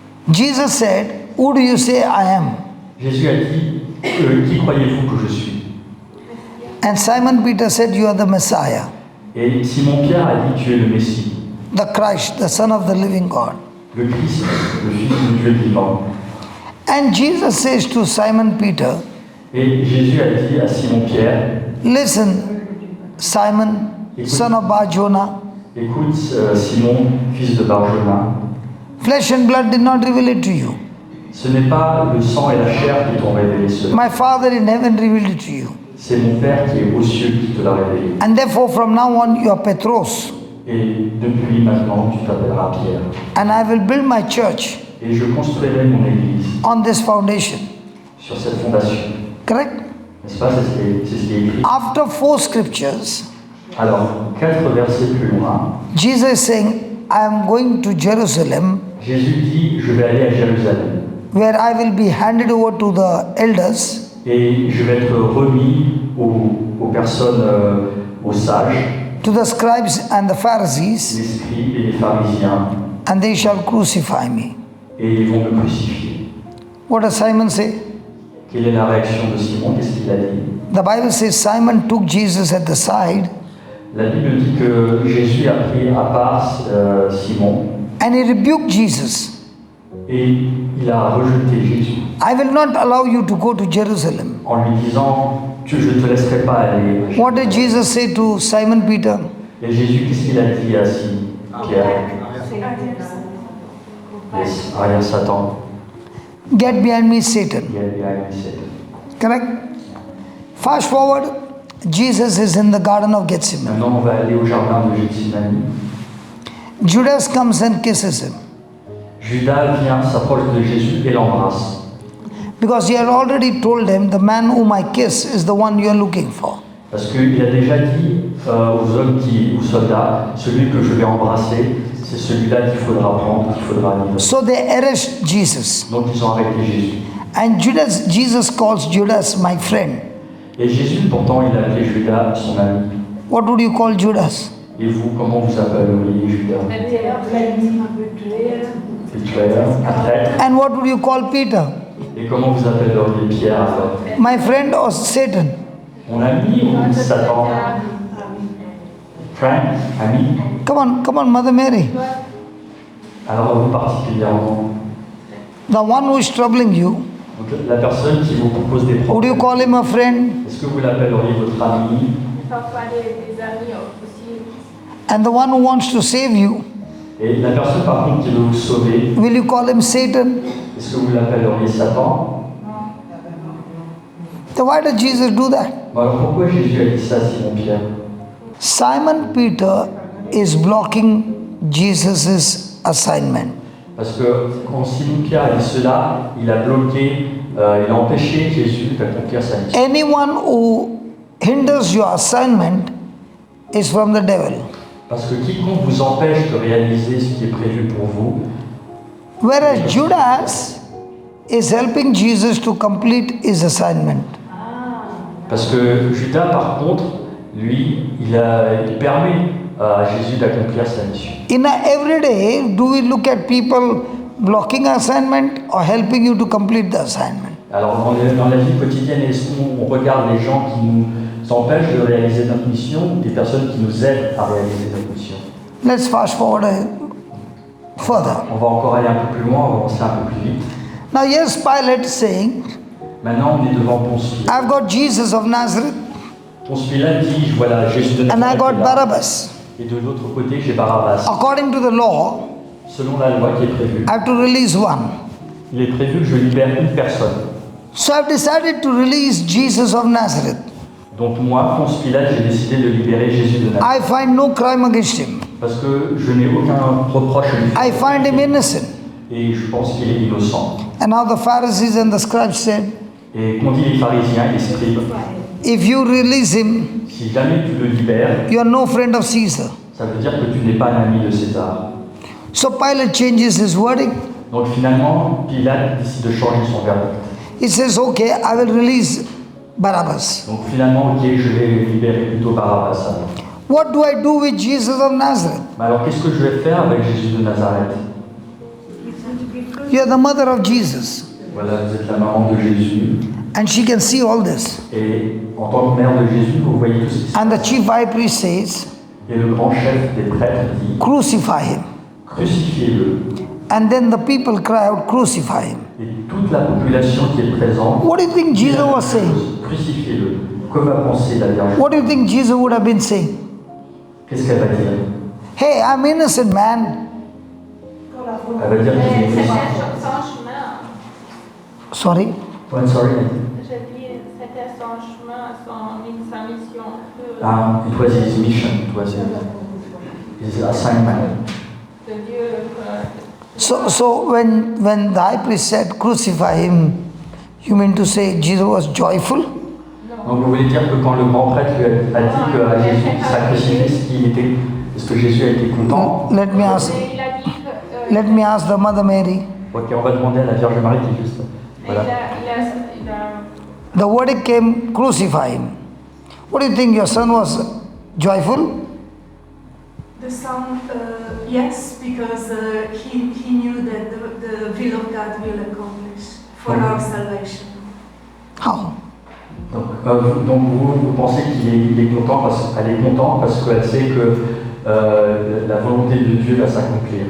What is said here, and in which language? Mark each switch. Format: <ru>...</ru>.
<en>Jesus said, who do you say I am?</en> <fr>Jésus a dit, qui croyez-vous que je suis?</fr> <en>And Simon Peter said, you are the Messiah,</en> <fr>Et Simon-Pierre a dit, tu es le Messie,</fr> <en>the Christ, the Son of the living God.</en> <fr>le Christ, le Fils du Dieu vivant.</fr> <en>And Jesus says to Simon Peter,</en> <fr>Et Jésus a dit à Simon-Pierre,</fr> <en>listen, Simon, son of Bar-Jonah,</en> <fr>écoute Simon, fils de Barjona,</fr> <en>flesh and blood did not reveal it to you.</en> <fr>ce n'est pas le sang et la chair qui t'ont révélé cela.</fr> <en>My Father in heaven revealed it to you.</en> <fr>C'est mon Père qui est aux cieux qui te l'a révélé.</fr> <en>And therefore from now on you are Petros,</en> <fr>Et depuis maintenant, tu t'appelleras Pierre.</fr> <en>and I will build my church</en> <fr>Et je construirai mon église</fr> <en>on this foundation.</en> <fr>sur cette fondation.</fr> <en>Correct?</en> <fr>N'est-ce pas? C'est ce qui est écrit.</fr> <en>After 4 scriptures,</en> <fr>Alors, 4 versets plus loin,</fr> <en>Jesus is saying, I am going to Jerusalem,</en> <fr>Jésus dit, je vais aller à Jérusalem.</fr> <en>where I will be handed over to the elders,</en> <fr>Et je vais être remis aux personnes, aux sages,</fr> <en>to the scribes and the</en> <fr>les</fr> <en>Pharisees,</en> <fr>scribes et les pharisiens,</fr> <en>and they shall crucify me.</en> <fr>et ils vont me crucifier.</fr> <en>What does Simon say?</en> <fr>Quelle est la réaction de Simon? Qu'est-ce qu'il a dit?</fr> <en>The Bible says Simon took Jesus at the side</en> <fr>La Bible dit que Jésus a pris à part Simon</fr> <en>and he rebuked Jesus.</en> <fr>et il a rejeté Jésus</fr> <en>I will not allow you to go to Jerusalem.</en> <fr>en lui disant je ne te laisserai pas aller. à</fr> <en>What did</en> <fr>Jérusalem.</fr> <en>Jesus say to Simon Peter?</en> <fr>Et Jésus, qu'est-ce qu'il a dit à Pierre?</fr> <en>Yes,</en> <fr>arrière Satan.</fr> <en>Get behind me, Satan. Get behind me, Satan. Correct? Fast forward, Jesus is in the Garden of Gethsemane.</en> <fr>Maintenant, on va aller au jardin de Gethsemane.</fr> <en>Judas comes and kisses him</en> <fr>Judas vient, s'approche de Jésus et l'embrasse.</fr> <en>because he had already told him, the man whom I kiss is the one you are looking for.</en> <fr>Parce qu'il a déjà dit aux hommes, aux soldats, celui que je vais embrasser, c'est celui-là qu'il faudra prendre, qu'il faudra livrer.</fr> <en>So they arrest Jesus.</en> <fr>Donc ils ont arrêté Jésus.</fr> <en>And Jesus calls Judas my friend.</en> <fr>Et Jésus, pourtant, il a appelé Judas son ami.</fr> <en>What would you call Judas?</en> <fr>Et vous, comment vous appelleriez Judas?</fr> <en>Betrayer,</en> <fr>un traître.</fr> <en>And what would you call Peter?</en> <fr>Et comment vous appelleriez Pierre alors?</fr> <en>My friend or Satan?</en> <fr>Mon ami ou Satan?</fr> <en>Friend,</en> <fr>ami.</fr> <en>Come on, Mother Mary.</en> <fr>Alors vous particulièrement.</fr> <en>The one who is troubling you,</en> <fr>Donc, la personne qui vous propose des</fr> <en>would you</en> <fr>problèmes.</fr> <en>call him a friend?</en> <fr>Est-ce que vous l'appelleriez votre ami? Parfois des amis aussi.</fr> <en>And the one who wants to save you,</en> <fr>Et la personne par contre qui veut vous sauver,</fr> <en>will you call him Satan?</en> <fr>est-ce que vous l'appelleriez Satan?</fr> <en>So why did Jesus do that?</en> <fr>Bon, alors pourquoi Jésus a dit ça, Simon-Pierre?</fr> <en>Simon Peter is blocking Jesus' assignment.</en> <fr>Parce que quand Simon-Pierre a dit cela, il a bloqué il a empêché Jésus d'accomplir sa mission.</fr> <en>Anyone who hinders your assignment is from the devil.</en> <fr>Parce que quiconque vous empêche de réaliser ce qui est prévu pour vous,</fr> <en>Whereas Judas is helping Jesus to complete his assignment.</en> <fr>parce que Judas, par contre, lui, il permet à Jésus d'accomplir sa mission.</fr> <en>In our everyday, do we look at people blocking assignment or helping you to complete the assignment?</en> <fr>Alors, dans la vie quotidienne, est-ce qu'on regarde les gens qui nous empêchent de réaliser notre mission ou des personnes qui nous aident à réaliser notre mission?</fr> <en>Let's fast forward further.</en> <fr>On va encore aller un peu plus loin, on va avancer un peu plus vite.</fr> <en>Now, here's Pilate saying,</en> <fr>Maintenant, on est devant Ponce Pilate.</fr> <en>I've got Jesus of Nazareth</en> <fr>Ponce Pilate dit, voilà, Jésus de</fr> <en>and I</en> <fr>Nazareth</fr> <en>got</en> <fr>est là.</fr> <en>Barabbas.</en> <fr>Et de l'autre côté, j'ai Barabbas.</fr> <en>According to the law,</en> <fr>Selon la loi qui est prévue,</fr> <en>I have to release one.</en> <fr>il est prévu que je libère une personne.</fr> <en>So I've decided to release Jesus of Nazareth.</en> <fr>Donc moi, Ponce Pilate, j'ai décidé de libérer Jésus de Nazareth.</fr> <en>I find no crime against him.</en> <fr>Parce que je n'ai aucun reproche à lui faire.</fr> <en>I find him innocent.</en> <fr>Et je pense qu'il est innocent.</fr> <en>And now the Pharisees and the scribes said,</en> <fr>Et qu'ont dit les pharisiens et les scribes,</fr> <en>if you release him,</en> <fr>si jamais tu le libères,</fr> <en>you are no friend of Caesar.</en> <fr>ça veut dire que tu n'es pas un ami de César.</fr> <en>So Pilate changes his verdict.</en> <fr>Donc finalement, Pilate décide de changer son verdict.</fr> <en>He says, okay, I will release Barabbas.</en> <fr>Donc finalement, ok, je vais libérer plutôt Barabbas. Alors.</fr> <en>What do I do with Jesus of Nazareth?</en> <fr>Mais alors qu'est-ce que je vais faire avec Jésus de Nazareth?</fr> <en>You are the mother of Jesus.</en> <fr>Voilà, vous êtes la maman de Jésus.</fr> <en>And she can see all this.</en> <fr>Et en tant que mère de Jésus, vous voyez tout ce qui se passe.</fr> <en>And the chief high priest says,</en> <fr>Et le grand chef des prêtres dit,</fr> <en>crucify him.</en> <fr>crucifiez-le.</fr> <en>And then the people cry out, crucify him.</en> <fr>Et toute la population qui est présente,</fr> <en>What do you think Jesus was saying?</en> <fr>crucifiez-le. Que va penser la Vierge?</fr> <en>What do you think Jesus would have been saying?</en> <fr>Qu'est-ce qu'elle va dire?</fr> <en>Hey, I'm innocent, man.</en> <fr>Elle va dire qu'il est C'était innocent. son chemin.</fr> <en>Sorry? Oh, sorry.</en> <fr>Je dis, c'était son chemin, sa mission.</fr> <en>It was his mission. It was his assignment.</en> <fr>De Dieu.</fr> <en>So when the high priest said, crucify him, you mean to say Jesus was joyful?</en> <fr>Donc vous voulez dire que quand le grand prêtre lui a dit que à Jésus sacrifié, est-ce que Jésus a été content?</fr> <en>Let me ask.</en> <fr>Mais il a dit que.</fr> <en>Let me ask the Mother Mary.</en> <fr>Ok, on va demander à la Vierge Marie qui est juste. Voilà. Il a</fr> <en>The verdict came, crucify him. What do you think? Your son was joyful? The son, yes, because he knew that the will of God will accomplish for our salvation. How?</en> <fr>Donc vous pensez qu'il est content qu'elle est contente parce qu'elle sait que la volonté de Dieu va s'accomplir.</fr>